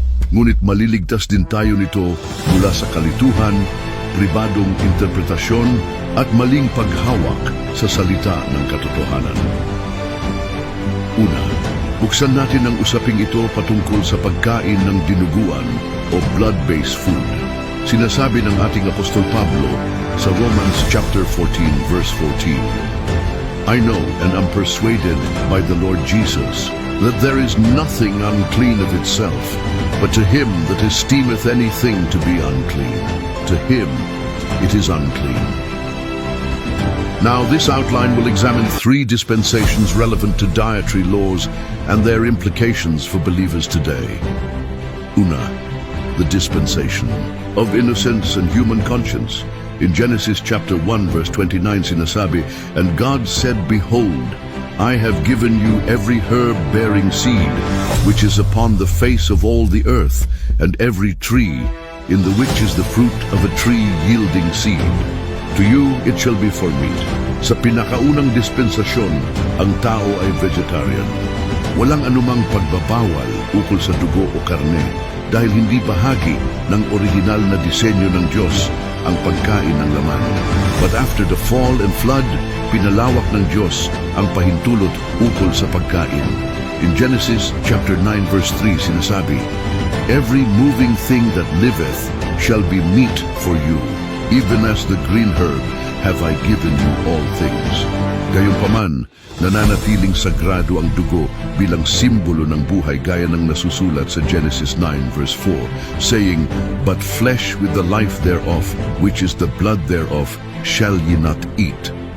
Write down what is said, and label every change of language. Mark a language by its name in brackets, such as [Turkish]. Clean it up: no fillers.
[Filipino] Ngunit maliligtas din tayo nito mula sa kalituhan, pribadong interpretasyon at maling paghawak sa salita ng katotohanan. Una, buksan natin ang usaping ito patungkol sa pagkain ng dinuguan o blood-based food. Sinasabi ng ating Apostol Pablo sa [English] Romans chapter 14 verse 14, "I know and am persuaded by the Lord Jesus that there is nothing unclean of itself, but to him that esteemeth anything to be unclean, to him it is unclean." Now, this outline will examine 3 dispensations relevant to dietary laws and their implications for believers today. Una, the dispensation of innocence and human conscience. In Genesis chapter 1 verse 29 [Filipino] sinasabi, [English] "And God said, Behold, I have given you every herb bearing seed, which is upon the face of all the earth, and every tree, in the which is the fruit of a tree yielding seed. To you it shall be for meat." [Filipino] Sa pinakaunang dispensasyon, ang tao ay vegetarian. Walang anumang pagbabawal ukol sa dugo o karne, dahil hindi bahagi ng original na disenyo ng Diyos ang pagkain ng laman. [English] But after the fall and flood, [Filipino] pinalawak ng Diyos ang pahintulot ukol sa pagkain. [English] In Genesis chapter 9 verse 3 [Filipino] sinasabi, [English] "Every moving thing that liveth shall be meat for you, even as the green herb have I given you all things." [Filipino] Gayunpaman, nananatiling sagrado ang dugo bilang simbolo ng buhay gaya ng nasusulat sa Genesis 9 verse 4, saying, [English] "But flesh with the life thereof, which is the blood thereof, shall ye not eat."